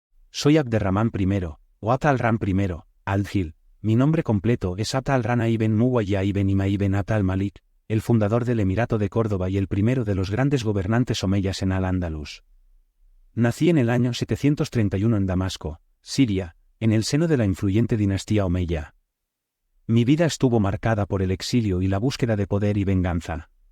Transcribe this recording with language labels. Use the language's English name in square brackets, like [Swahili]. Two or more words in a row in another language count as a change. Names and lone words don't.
[Spanish] Soy Abderramán I, o Abd al-Rahman I, al-Gil. Mi nombre completo es Abd al-Rahman ibn Muwayya ibn Ima ibn Abd al-Malik, el fundador del Emirato de Córdoba y el primero de los grandes gobernantes omeyas en Al-Ándalus. Nací en el año 731 en Damasco, Siria, en el seno de la influyente dinastía omeya. Mi vida estuvo marcada por el exilio y la búsqueda de poder y venganza.